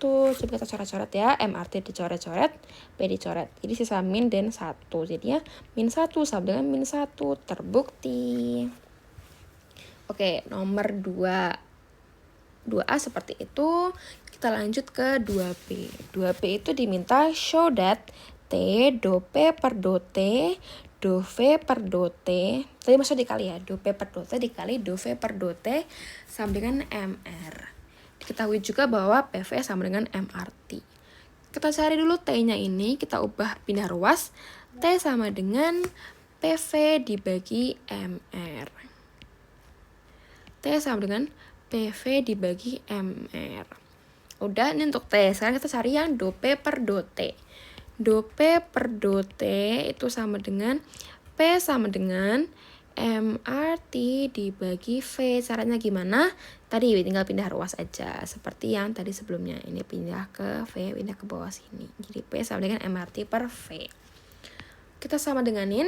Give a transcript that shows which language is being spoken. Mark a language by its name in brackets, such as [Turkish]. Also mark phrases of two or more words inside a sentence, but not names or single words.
[Indonesian] Coba kita coret-coret ya. MRT dicoret-coret, P dicoret. Jadi sisa min dan 1. Jadinya min 1 sama dengan min 1. Terbukti. Oke, nomor 2A seperti itu. Kita lanjut ke 2B. 2B itu diminta [English] show that [Indonesian] T do P per do T do V per do T, tadi maksud dikali ya, do P per do T dikali do V per do T sama dengan MR. Diketahui juga bahwa PV sama dengan MRT. Kita cari dulu T-nya ini, kita ubah pindah ruas. T sama dengan PV dibagi MR. T sama dengan PV dibagi MR. Udah, ini untuk T. Sekarang kita cari yang do P per do T. Do P per do T itu sama dengan P sama dengan MRT dibagi V. Caranya gimana? Tadi tinggal pindah ruas aja. Seperti yang tadi sebelumnya. Ini pindah ke V, pindah ke bawah sini. Jadi P sama dengan MRT per V. Kita sama denganin.